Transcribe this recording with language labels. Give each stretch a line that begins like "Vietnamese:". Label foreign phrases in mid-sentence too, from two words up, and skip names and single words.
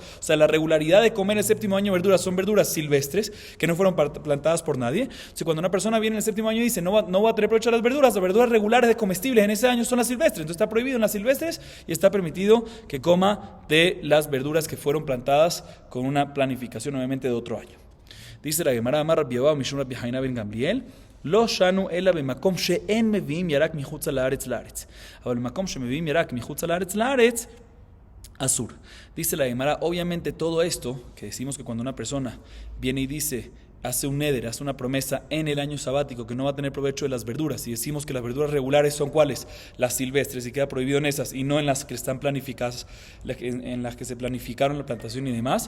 Spanish: O sea, la regularidad de comer el séptimo año verduras son verduras silvestres que no fueron plantadas por nadie. O sea, cuando una persona viene en el séptimo año y dice, no va a tener provecho de las verduras regulares de comestibles en ese año son las silvestres. Entonces está prohibido en las silvestres y está permitido que coma de las verduras que fueron plantadas con una planificación, obviamente, de otro año. Dice la Gemara,
Hebrew: אמר רבי אבא משום רבי חנינא בן גמליאל, לא שנו אלא במקום שאין מביאים ירק מחוץ לארץ. אבל במקום שמביאים ירק מחוץ לארץ, אסור.
Spanish: Dice la Gemara, obviamente todo esto, que decimos que cuando una persona viene y dice, hace un neder, hace una promesa en el año sabático que no va a tener provecho de las verduras, y decimos que las verduras regulares son ¿cuáles? Las silvestres, y queda prohibido en esas, y no en las que están planificadas, en las que se planificaron la plantación y demás.